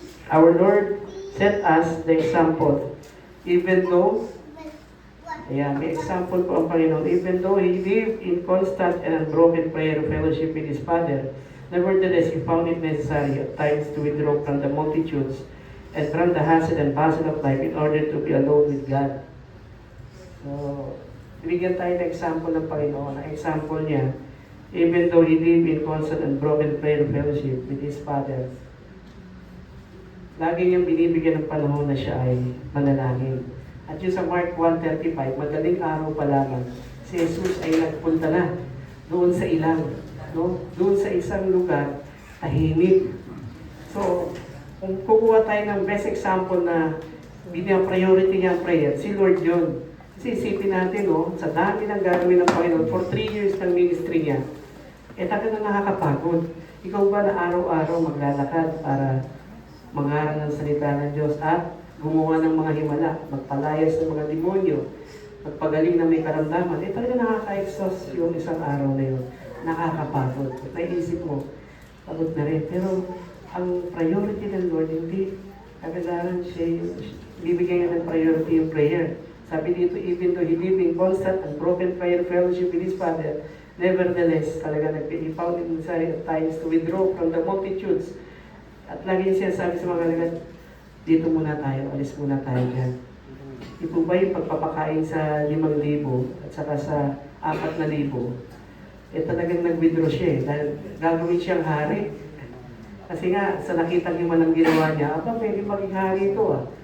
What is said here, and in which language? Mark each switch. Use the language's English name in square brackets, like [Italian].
[English] Our Lord set us the example. Even though, [Filipino] may example po ang Panginoon, [English] even though He lived in constant and unbroken prayer fellowship with His Father, nevertheless, He found it necessary at times to withdraw from the multitudes and from the hassle and bustle of life in order to be alone with God. [Filipino] So, bigyan tayo ng example ng Panginoon. Ang example niya, [English] even though He lived in constant and broken prayer fellowship with His Father, [Filipino] lagi niyang binibigyan ng panahon na siya ay manalangin. At yung sa Mark 1:35, madaling araw pa lamang, si Jesus ay nagpunta na doon sa ilang, no? Doon sa isang lugar, tahimik. So, kung kukuha tayo ng [English] best example [Filipino] na priority niya ang prayer, si Lord yun. Kasi isipin natin, no, sa dami ng gagawin ng Panginoon, for 3 years ng ministry niya, talaga na nakakapagod. Ikaw ba na araw-araw maglalakad para mangaral ng salita ng Diyos at gumawa ng mga himala, magpalayas ng mga demonyo, magpagaling na may karamdaman, talaga nakaka-exhaust yung isang araw na yun. Nakakapagod. Naisip mo, pagod na rin. Pero ang priority ng Lord, hindi kagadaran siya, bibigyan niya ng priority yung prayer. Sabi dito, [English] even though He lived in constant and broken prayer fellowship with His Father, nevertheless, [Filipino] talaga [English] He found it necessary at times to withdraw from the multitudes. [Filipino] At lagi siya sabi sa mga kaibigan, dito muna tayo, alis muna tayo dyan. Ito ba yung pagpapakain sa 5,000 at saka sa 4,000? Talagang nag-withdraw siya eh, dahil gagawin siyang hari. Kasi nga, sa nakitang himan ng ginawa niya, pwede maging hari ito ah.